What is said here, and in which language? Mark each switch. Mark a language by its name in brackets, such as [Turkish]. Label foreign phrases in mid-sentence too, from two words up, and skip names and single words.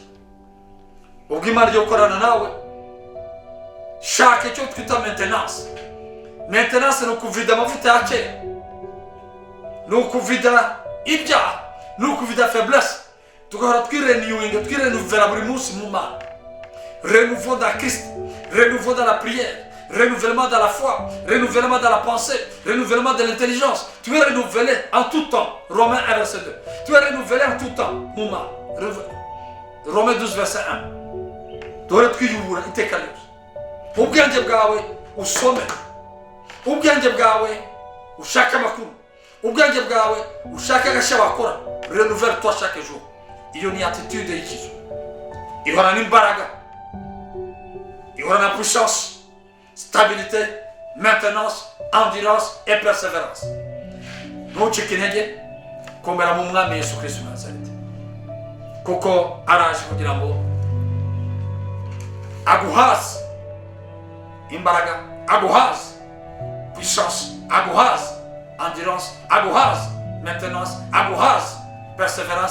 [Kinyarwanda] Ubwo Imana yo korana nawe shaka icyo twita maintenance. Maintenance ni ukuvida amavuta ya kera, ni ukuvida ibyaha, ni ukuvida faiblesse, tugahora twirenuvera buri munsi mu Mana. [French] Renouveau dans Christ, renouveau dans la prière, renouvellement dans la foi, renouvellement dans la pensée, renouvellement de l'intelligence. Tu es renouvelé en tout temps. Romains 1 verset 2. Tu es renouvelé en tout temps. Mouma. Romains 12 verset 1. [Kinyarwanda] Dore twiyubura iteka ryose. Ubwenge bwawe usome. Ubwenge bwawe ushaka amakuru. Ubwenge bwawe ushaka agashya wakora. [French] Renouvelle-toi chaque jour. [Kinyarwanda] Iyo ni attitude y'ikizu. Ihora n'imbaraga. Ihora na puissance. [French] Stabilité, maintenance, endurance et persévérance. [Kinyarwanda] Ntucike intege, komera mu Mwami Yesu Kristo wa Nazareti, kuko araje kugira ngo aguhaze imbaraga, aguhaze puissance, aguhaze endurance, aguhaze maintenance, aguhaze persévérance.